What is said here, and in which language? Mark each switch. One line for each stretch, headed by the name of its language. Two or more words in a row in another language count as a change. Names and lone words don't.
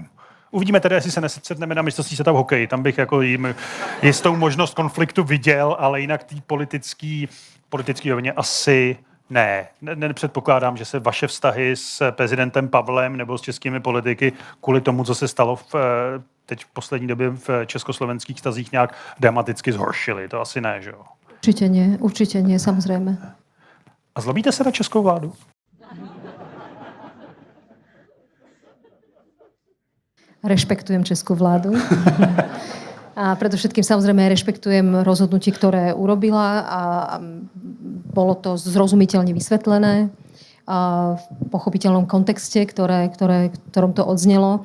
Czech: Uvidíme tedy, jestli se nesetneme na mistrovství světa v hokeji. Tam bych jako jim jistou možnost konfliktu viděl, ale jinak tý politický rovině asi ne. Nepředpokládám, že se vaše vztahy s prezidentem Pavlem nebo s českými politiky kvůli tomu, co se stalo teď v poslední době v československých vztazích nějak dramaticky zhoršily. To asi ne, že jo?
Slovak: Určite nie, samozrejme. A zlobíte se na českou vládu? Rešpektujem českú vládu. A predovšetkým samozrejme rešpektujem rozhodnutie, ktoré urobila a bolo to zrozumiteľne vysvetlené v pochopiteľnom kontexte, ktorom to odznelo.